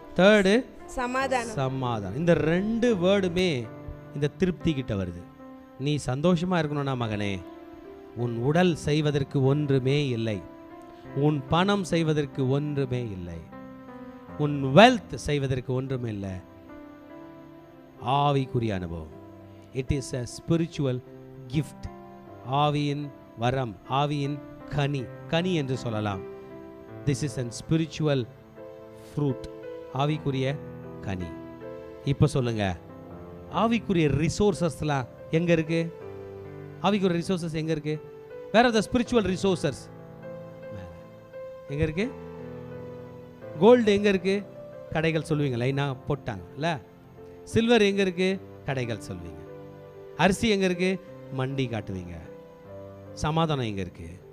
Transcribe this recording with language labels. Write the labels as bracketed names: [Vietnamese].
[Tamil] Third சமாதானம். இந்த 2 வேர்டுமே இந்த திருப்தி கிட்ட வருது. நீ சந்தோஷமா இருக்கணும்னா மகனே, உன் உடல் செய்வதற்கு ஒன்றுமே இல்லை, உன் பணம் செய்வதற்கு ஒன்றுமே இல்லை, உன் வெல்த் செய்வதற்கு ஒன்றுமே இல்லை. ஆவிக்குரிய அனுபவம். [English] It is a spiritual gift. [Tamil] ஆவியின் வரம், ஆவியின் கனி என்று சொல்லலாம். [English] This is an spiritual fruit. [Tamil] ஆவிக்குரிய கனி. இப்போ சொல்லுங்க, ஆவிக்குரிய ரிசோர்சஸ்லாம் எங்க இருக்கு? ஆவிக்குரிய ரிசோர்சஸ் எங்க இருக்கு? [English] வேற the spiritual resources [Tamil] எங்க இருக்கு? கோல்டு எங்க இருக்கு? கடைகள் சொல்லுவீங்க, லைனா போட்டாங்கல்ல. சில்வர் எங்க இருக்கு? கடைகள் சொல்லுவீங்க. அரிசி எங்க இருக்கு? மண்டி காட்டுவீங்க. சமாதானம் எங்க இருக்கு?